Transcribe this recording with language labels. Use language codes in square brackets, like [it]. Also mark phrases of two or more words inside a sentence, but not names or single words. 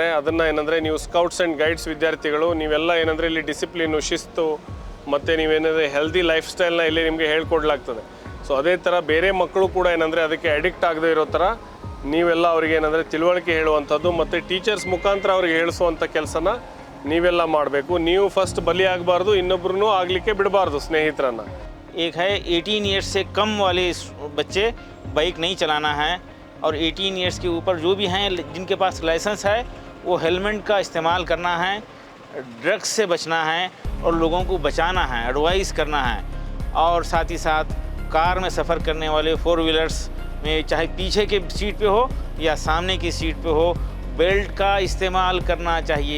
[kn] ಅದನ್ನು ಏನಂದರೆ ನೀವು ಸ್ಕೌಟ್ಸ್ ಆ್ಯಂಡ್ ಗೈಡ್ಸ್ ವಿದ್ಯಾರ್ಥಿಗಳು ನೀವೆಲ್ಲ ಏನಂದರೆ ಇಲ್ಲಿ ಡಿಸಿಪ್ಲಿನು, ಶಿಸ್ತು ಮತ್ತು ನೀವೇನಂದರೆ [en] healthy life style [kn] ಇಲ್ಲಿ ನಿಮಗೆ ಹೇಳ್ಕೊಡ್ಲಾಗ್ತದೆ. ಸೊ ಅದೇ ಥರ ಬೇರೆ ಮಕ್ಕಳು ಕೂಡ ಏನಂದರೆ ಅದಕ್ಕೆ ಅಡಿಕ್ಟ್ ಆಗದೇ ಇರೋ ಥರ ನೀವೆಲ್ಲ ಅವ್ರಿಗೆ ಏನಂದರೆ ತಿಳುವಳಿಕೆ ಹೇಳುವಂಥದ್ದು ಮತ್ತು ಟೀಚರ್ಸ್ ಮುಖಾಂತರ ಅವ್ರಿಗೆ ಹೇಳಿಸುವಂಥ ಕೆಲಸನ ನೀವೆಲ್ಲ ಮಾಡಬೇಕು. ನೀವು ಫಸ್ಟ್ ಬಲಿ ಆಗಬಾರ್ದು, ಇನ್ನೊಬ್ಬರೂ ಆಗಲಿಕ್ಕೆ ಬಿಡಬಾರ್ದು ಸ್ನೇಹಿತರನ್ನು. [hi] एक है 18 ईयर्स से कम वाले बच्चे बाइक नहीं चलाना है, और 18 ईयर्स के ऊपर जो भी हैं जिनके पास लाइसेंस है वो हेलमेट का इस्तेमाल करना है, ड्रग्स से बचना है और लोगों को बचाना है, एडवाइस करना है। और साथ ही साथ कार में सफ़र करने वाले 4 व्हीलर्स में चाहे पीछे के सीट पे हो या सामने की सीट पे हो, बेल्ट का इस्तेमाल करना चाहिए।